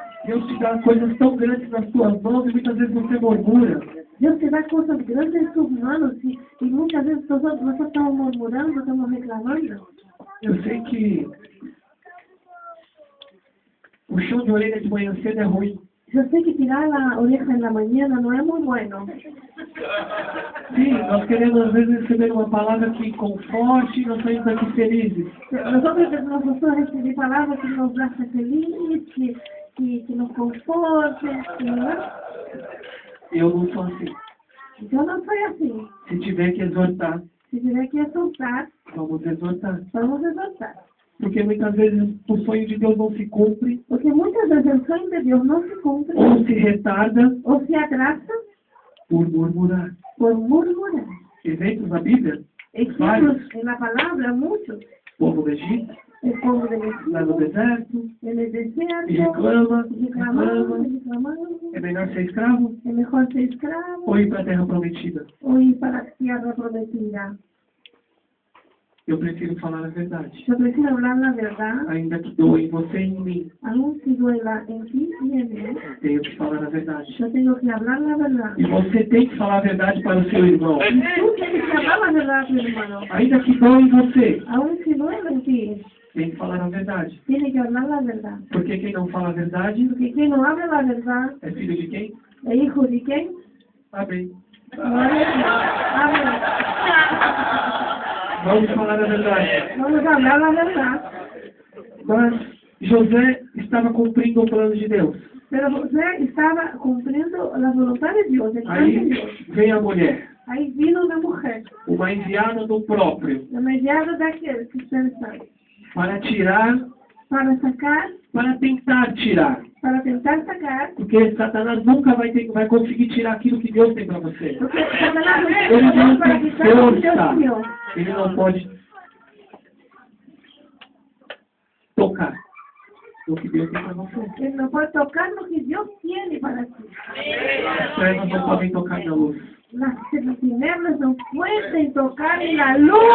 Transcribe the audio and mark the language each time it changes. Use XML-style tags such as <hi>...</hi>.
<pt>Deus te dá coisas tão grandes nas tuas mãos e muitas vezes você murmura.</pt> <es>Dios te da cosas grandes en tus manos y muchas veces nosotros estamos murmurando, estamos reclamando.</es> <pt>Eu sei que o chão de orelha de manhã cedo é ruim.</pt> <es>Yo sé que tirar la oreja en la mañana no es muy bueno.</es> <pt>Sim, nós queremos às vezes receber uma palavra que conforte e nós saímos daqui felizes.</pt> <es>Nosotros recibimos palabras que nos hacen feliz, que nos conforten, ¿no?</es> <pt>Eu não sou assim.</pt> <es>Yo no soy así.</es> <pt>Se tiver que exortar,</pt> <es>Si tiene que exhortar,</es> <pt>vamos exortar.</pt> <es>vamos a exhortar.</es> <pt>Porque muitas vezes o sonho de Deus não se cumpre,</pt> <es>Porque muchas veces el sueño de Dios no se cumple</es> <pt>ou se retarda</pt> <es>o se atrasa</es> <pt>por murmurar.</pt> <es>por murmurar.</es> <pt>Exemplos na Bíblia,</pt> <es>Ejemplos en la palabra, muchos.</es> <pt>o povo do Egito,</pt> <es>El pueblo del</es> <pt>lá no</pt> <es>Egipto,</es> <pt>deserto,</pt> <es>en el</es> <pt>e</pt> <es>desierto,</es> <pt>reclama,</pt> <es>reclamaban,</es> <pt>reclama.</pt> <es>reclamaban.</es> <pt>É melhor ser escravo</pt> <es>Es mejor ser esclavo</es> <pt>ou ir para a terra prometida?</pt> <es>o ir para la tierra prometida.</es> <pt>Eu prefiro falar a verdade.</pt> <es>Yo prefiero hablar la verdad,</es> <pt>Ainda que doe em você e em mim,</pt> <es>aún si duela en ti y en mí.</es> <pt>tenho que falar a verdade.</pt> <es>Yo tengo que hablar la verdad.</es> <pt>E você tem que falar a verdade para o seu irmão.</pt> <es>Tú tienes que hablar la verdad, mi hermano.</es> <pt>Ainda que doe em você,</pt> <es>Aún si duele en ti,</es> <pt>tem que falar a verdade.</pt> <es>tienes que hablar la verdad.</es> <pt>Porque quem não fala a verdade</pt> <es>Porque quien no habla la verdad,</es> <pt>é filho de quem?</pt> <es>¿es hijo de quién?</es> <pt>Amém.</pt> <es>No es. Habla.</es> <pt>Vamos falar a verdade.</pt> <es>Vamos a hablar la verdad.</es> <pt>Mas José estava cumprindo o plano de Deus.</pt> <es>Pero José estaba cumpliendo la voluntad de Dios, el plan de</es> <pt>Aí</pt> <es>Dios.</es> <pt>vem a mulher,</pt> <es>Ahí vino una mujer,</es> <pt>uma enviada do próprio,</pt> <es>la mediada de aquel que ustedes saben,</es> <pt>para tirar,</pt> <es>para sacar,</es> <pt>para tentar tirar.</pt> <es>para tentar sacar,</es> <pt>Porque Satanás nunca vai conseguir tirar aquilo que Deus tem para você.</pt> <es>porque Satanás</es> <pt>Ele</pt> <es>no</es> <pt>não</pt> <es>para</es> <pt>tem</pt> <es>quitar lo que Dios</es> <pt>força.</pt> <es>dio.</es> <pt>Ele não pode tocar o que Deus tem para você.</pt> <es>Él no puede tocar lo que Dios tiene para ti.</es> <pt>As trevas não podem tocar na luz.</pt> <es>Las tinieblas no pueden tocar en la luz.</es>